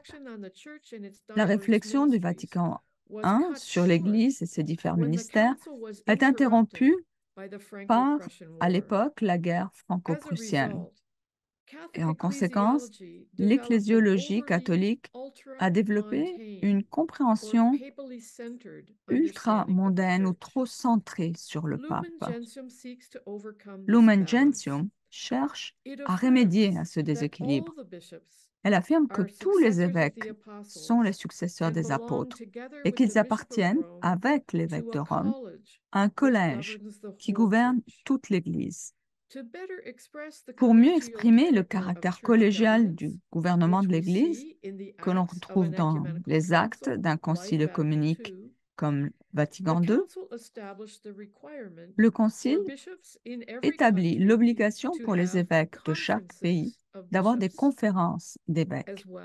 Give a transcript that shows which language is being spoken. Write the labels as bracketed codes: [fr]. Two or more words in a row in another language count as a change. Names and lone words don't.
[fr] La réflexion du Vatican I sur l'Église et ses différents ministères est interrompue par, à l'époque, la guerre franco-prussienne. Et en conséquence, l'ecclésiologie catholique a développé une compréhension ultra-mondaine ou trop centrée sur le pape. Lumen Gentium cherche à remédier à ce déséquilibre. Elle affirme que tous les évêques sont les successeurs des apôtres et qu'ils appartiennent, avec l'évêque de Rome, à un collège qui gouverne toute l'Église. Pour mieux exprimer le caractère collégial du gouvernement de l'Église, que l'on retrouve dans les actes d'un concile œcuménique comme Vatican II, le Concile établit l'obligation pour les évêques de chaque pays d'avoir des conférences d'évêques.